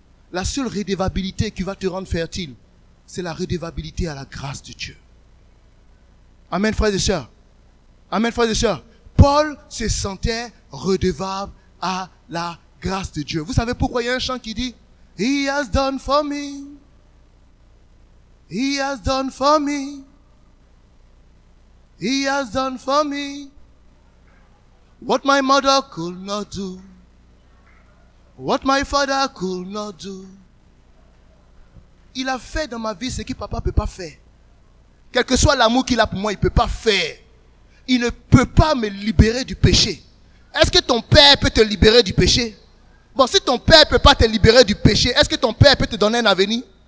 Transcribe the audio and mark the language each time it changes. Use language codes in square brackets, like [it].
[fr] La seule redevabilité qui va te rendre fertile, c'est la redevabilité à la grâce de Dieu. Amen, frères et sœurs. Amen, frères et sœurs. Paul se sentait redevable à la grâce de Dieu. Vous savez pourquoi il y a un chant qui dit, [en] He has done for me. He has done for me. He has done for me what my mother could not do. What my father could not do. [fr] Il a fait dans ma vie ce que papa ne peut pas faire. Quel que soit l'amour qu'il a pour moi, il ne peut pas faire. Il ne peut pas me libérer du péché. Est-ce que ton père peut te libérer du péché? Bon, si ton père ne peut pas te libérer du péché, est-ce que ton père peut te donner un avenir?